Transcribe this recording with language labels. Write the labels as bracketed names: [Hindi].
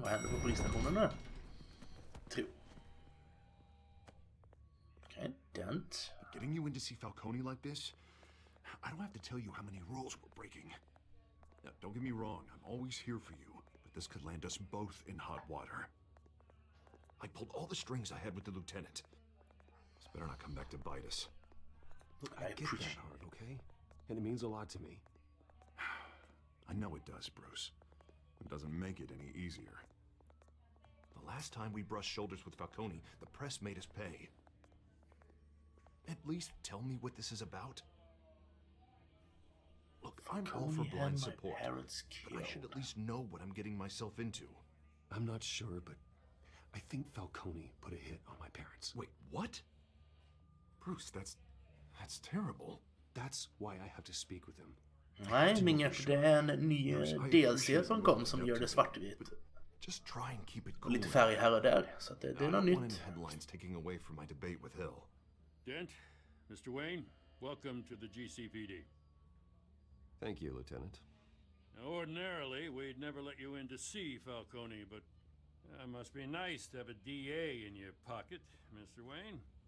[Swedish] Vad händer på polisstationen nu? Tro. Okej. [English] Dent. Getting you in to see Falcone like this, I don't have to tell you how many rules we're breaking. Now, don't get me wrong, I'm always here for you, but this could land us both in hot water. I pulled all the strings I had with the lieutenant. This better not come back to bite us. Look, I get that hard, okay? And it means a lot to me. I know it does, Bruce. It doesn't make it any easier. The last time we brushed shoulders with Falcone, the press made us pay. At least tell me what this is about. Look, I'm all for blind support, but I should at least know what I'm getting myself into. I'm not sure, but I think Falcone put a hit on my parents. Wait, what? Bruce, that's terrible. That's why I have to speak with him. [Swedish] Nej, men det är en ny DLC som kom som gör det svartvitt. [English] Just try and keep it [Swedish] Och lite färg här och där, så att det är något nytt. [English] Headlines taking away from my debate with Hill. Dent, Mr. Wayne, welcome to the GCPD. Thank you, Lieutenant. Now, ordinarily, we'd never let you in to see Falcone, but it must be nice to have a DA in your pocket, Mr. Wayne.